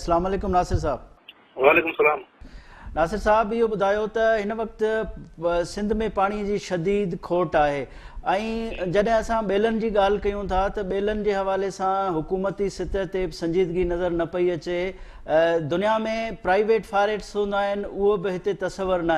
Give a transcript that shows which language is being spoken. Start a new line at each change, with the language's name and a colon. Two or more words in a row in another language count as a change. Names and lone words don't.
Arabic: السلام عليكم
Sindhi: नासिर साहब।
Arabic: وعليكم السلام.
Sindhi: नासिर साहब, इहो ॿुधायो त हिन वक़्तु सिंध में पाणी जी शदीद खोट आहे, ऐं जॾहिं असां ॿेलनि जी ॻाल्हि कयूं था त ॿेलनि जे हवाले सां हुकूमती सतह ते बि संजीदगी नज़र न पई अचे। दुनिया में
English: private forests
Sindhi: हूंदा आहिनि, उहो बि हिते तसवर न आहे।